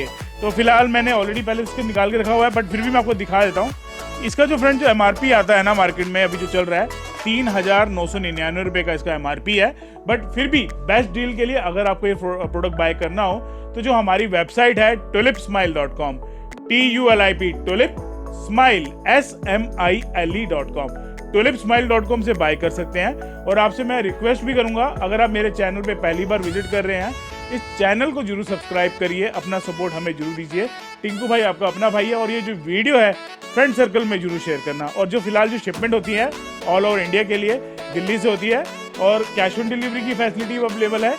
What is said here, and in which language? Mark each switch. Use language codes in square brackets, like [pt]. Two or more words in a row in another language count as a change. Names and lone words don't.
[hi] तो फिलहाल मैंने ऑलरेडी पहले इसको निकाल के रखा हुआ है बट फिर भी मैं आपको दिखा देता हूँ। इसका जो फ्रेंड जो MRP आता है ना मार्केट में अभी जो चल रहा है 3,999 रुपये का इसका MRP है। बट फिर भी [en] best deal [hi] के लिए अगर आपको ये प्रोडक्ट बाय करना हो तो जो हमारी वेबसाइट है tulipsmile.com, TULIP tulip smile SMILE.com, tulipsmile.com से बाय कर सकते हैं। और आपसे मैं रिक्वेस्ट भी करूंगा, अगर आप मेरे चैनल पे पहली बार विजिट कर रहे हैं इस चैनल को जरूर सब्सक्राइब करिए, अपना सपोर्ट हमें जरूर दीजिए। टिंकू भाई आपका अपना भाई है और ये जो वीडियो है [en] friend circle [hi] में जरूर शेयर करना। और जो फिलहाल जो शिपमेंट होती है [en] all over India [hi] के लिए दिल्ली से होती है और [en] cash on delivery [hi] की [en] facility available [hi] है।